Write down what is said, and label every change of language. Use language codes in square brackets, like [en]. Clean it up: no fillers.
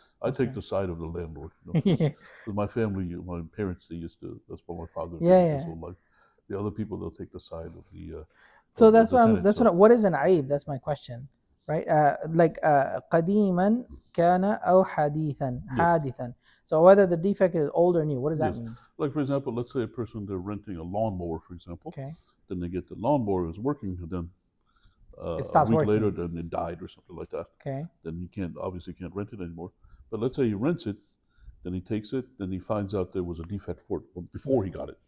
[en] I take the side of the landlord. Because my family, my parents, they used to. That's what my father did his whole life. The other people, they'll take the side of the. So that's what. What is an aib? That's my question, right? Like [ar] قديما كان أو حديثا. [en] So whether the defect is old or new, what does that mean? Like, for example, let's say a person, they're renting a lawnmower, for example. Okay. Then they get the lawnmower is working, and then it stops a week working. later, then it died or something like that. Okay. Then he obviously can't rent it anymore. But let's say he rents it, then he takes it, then he finds out there was a defect for it before he got it.